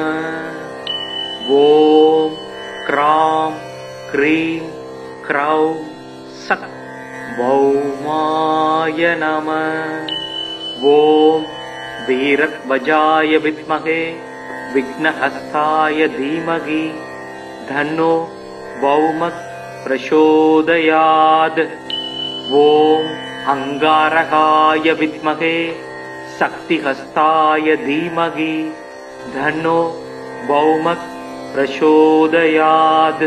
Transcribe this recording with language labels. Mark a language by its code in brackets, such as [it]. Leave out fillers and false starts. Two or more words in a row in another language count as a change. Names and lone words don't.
[sa] ओम क्रां क्रीं क्रौं सः भौमाय नमः। ओम वीरध्वजाय विद्महे विघ्नहस्ताय धीमहि धन्नो भौमः प्रचोदयात्। ओम अंगारकाय विद्महे शक्तिहस्ताय धीमहि धन्नो भौमः प्रचोदयात्।